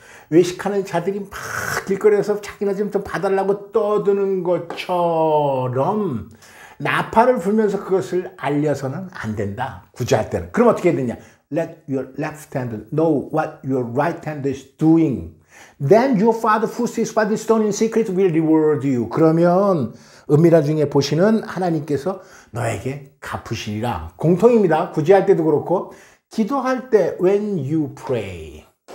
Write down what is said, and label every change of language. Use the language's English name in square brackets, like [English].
[Korean] 외식하는 자들이 막 길거리에서 자기나 좀 봐달라고 떠드는 것처럼 나팔을 불면서 그것을 알려서는 안 된다. 구제할 때는. 그럼 어떻게 해야 되냐? [English] Let your left hand know what your right hand is doing. Then your father who sees what is done in secret will reward you. [Korean] 그러면 은밀한 중에 보시는 하나님께서 너에게 갚으시리라. 공통입니다. 구제할 때도 그렇고 기도할 때 [English] when you pray.